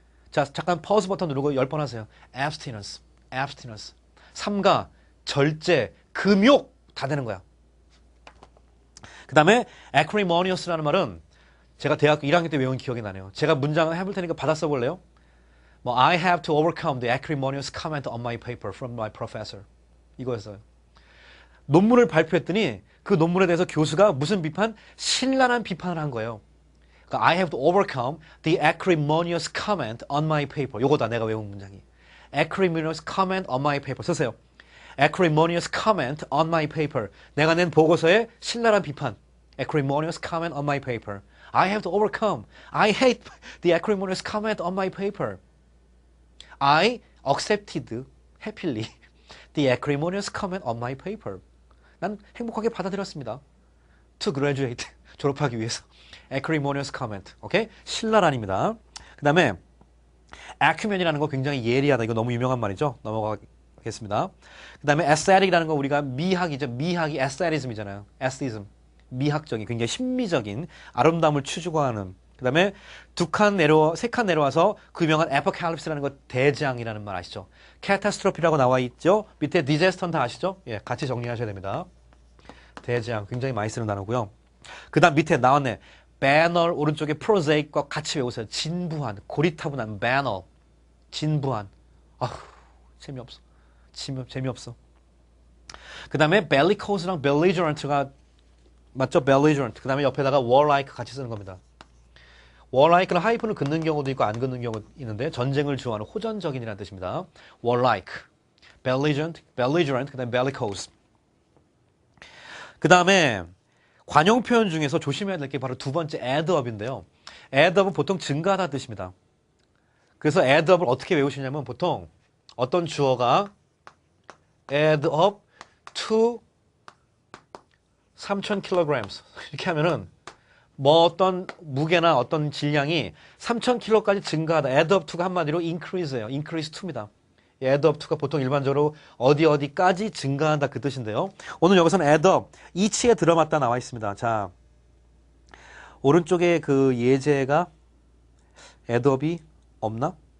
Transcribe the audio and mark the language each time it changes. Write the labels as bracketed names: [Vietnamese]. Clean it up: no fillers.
[Korean] 자, 잠깐 pause 버튼 누르고 10번 하세요. [English] abstinence, abstinence. [Korean] 삼가, 절제, 금욕 다 되는 거야. 그 다음에 acrimonious라는 말은 제가 대학교 1학년 때 외운 기억이 나네요. 제가 문장을 해볼 테니까 받아 써볼래요? [English] 뭐 I have to overcome the acrimonious comment on my paper from my professor. [Korean] 이거였어요. 논문을 발표했더니 그 논문에 대해서 교수가 무슨 비판? 신랄한 비판을 한 거예요. 그러니까 [English] I have to overcome the acrimonious comment on my paper. [Korean] 요거다 내가 외운 문장이. [English] acrimonious comment on my paper. [Korean] 쓰세요. [English] acrimonious comment on my paper. [Korean] 내가 낸 보고서에 신랄한 비판. [English] acrimonious comment on my paper. I have to overcome. I hate the acrimonious comment on my paper. I accepted happily the acrimonious comment on my paper. [Korean] 난 행복하게 받아들였습니다. [English] To graduate. [Korean] 졸업하기 위해서. [English] acrimonious comment. [Korean] 오케이? 신랄한입니다. 그 다음에 acumen이라는 거 굉장히 예리하다. 이거 너무 유명한 말이죠. 넘어가겠습니다. 그 다음에 aesthetic이라는 거 우리가 미학이죠. 미학이 aesthetism이잖아요. [English] aesthetism. [Korean] 미학적인 굉장히 심미적인 아름다움을 추구하는. 그 다음에 세 칸 내려와서 그 유명한 apocalypse라는 거 대재앙이라는 말 아시죠? catastrophe라고 나와 있죠? 밑에 disaster는 다 아시죠? 예, 같이 정리하셔야 됩니다. 대재앙 굉장히 많이 쓰는 단어고요. 그 다음 밑에 나왔네. banal 오른쪽에 prosaic과 같이 외우세요. 진부한, 고리타분한 banal. 진부한. 아휴 재미없어. 재미없어. 그 다음에 bellicose랑 belligerent가 맞죠? [English] belligerent. [Korean] 그 다음에 옆에다가 warlike 같이 쓰는 겁니다. warlike는 하이픈을 긋는 경우도 있고 안 긋는 경우도 있는데 전쟁을 주호하는 호전적인이라는 뜻입니다. warlike. [English] belligerent, 그다음에 bellicose. [Korean] 그다음에 관용 표현 중에서 조심해야 될 게 바로 두 번째 add업인데요. add업은 보통 증가하다 뜻입니다. 그래서 add업을 어떻게 외우시냐면 보통 어떤 주어가 add up to 3,000kg 이렇게 하면은 뭐 어떤 무게나 어떤 질량이 3,000kg까지 증가하다. add up to가 한마디로 increase예요. increase to입니다. add up to가 보통 일반적으로 어디까지 증가한다 그 뜻인데요. 오늘 여기서는 add up, each에 들어맞다 나와 있습니다. 자, 오른쪽에 그 예제가 add up이 없나?